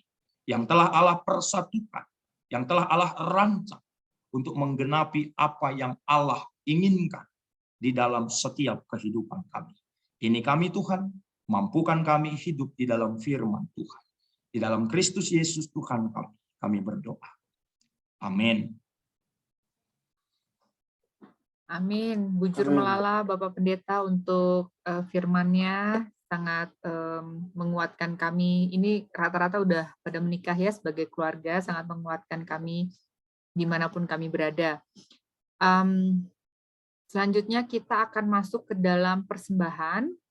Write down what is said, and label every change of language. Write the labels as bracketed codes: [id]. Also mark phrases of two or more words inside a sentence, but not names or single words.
[id] Yang telah Allah persatukan. Yang telah Allah rancang untuk menggenapi apa yang Allah inginkan di dalam setiap kehidupan kami. Ini kami Tuhan, mampukan kami hidup di dalam firman Tuhan. Di dalam Kristus Yesus Tuhan kami berdoa. Amin. Amin. [btx] Bujur melala [id] Bapak Pendeta untuk firman-Nya, sangat menguatkan kami. Ini rata-rata udah pada menikah ya sebagai keluarga, sangat menguatkan kami dimanapun kami berada. Selanjutnya kita akan masuk ke dalam persembahan.